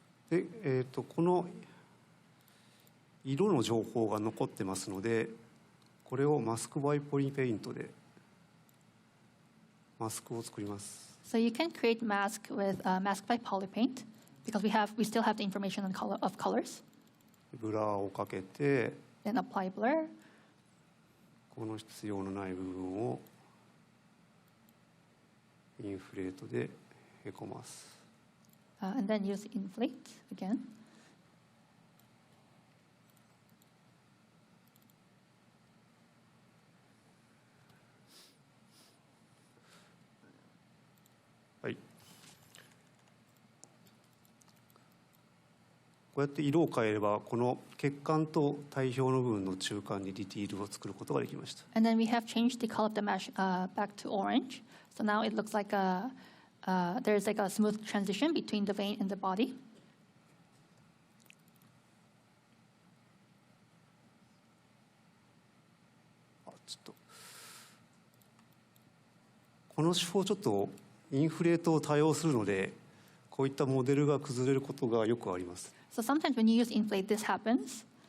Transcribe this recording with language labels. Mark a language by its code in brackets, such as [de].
[ja] で、この色の情報が残ってますので、これをマスクバイポリペイントでマスクを作ります。 [en] So you can create mask with mask by polypaint because we still have the information on of colors. [ja] ブラーをかけて、 [en] Then apply blur. [ja] この必要のない部分をインフレートでへこます。 [en] And then use inflate again. [ja] はい。こうやって色を変えれば、この血管と体表の部分の中間にディティールを作ることができました。 [en] And then we have changed the color of the mesh back to orange. So now it looks like there's like a smooth transition between the vein and the body. [ja] ちょっとこの手法ちょっとインフレートを多用するので、こういったモデルが崩れることがよくあります。 [en] So sometimes when you use inflate, this happens.